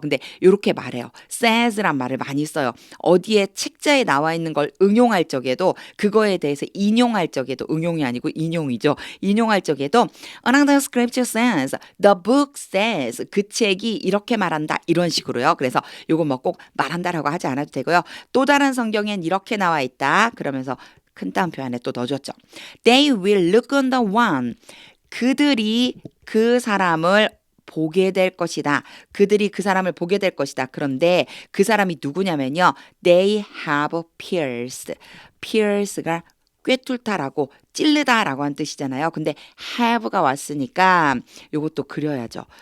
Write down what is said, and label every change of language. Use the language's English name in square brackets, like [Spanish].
[Korean] 근데 이렇게 말해요. says란 말을 많이 써요. 어디에 책자에 나와 있는 걸 응용할 적에도 그거에 대해서 인용할 적에도 응용이 아니고 인용이죠. 인용할 적에도 [English] Another scripture says, the book says, [Korean] 그 책이 이렇게 말한다 이런 식으로요. 그래서 요거 뭐 꼭 말한다라고 하지 않아도 되고요. 또 다른 성경엔 이렇게 나와 있다. 그러면서 큰 따옴표 안에 또 넣어줬죠. [English] They will look on the one. [Korean] 그들이 그 사람을 보게 될 것이다. 그들이 그 사람을 보게 될 것이다. 그런데 그 사람이 누구냐면요. [English] They have pierced. [Korean] pierce가 꿰뚫다라고 찔르다라고 한 뜻이잖아요. 근데 have가 왔으니까 요것도 그려야죠.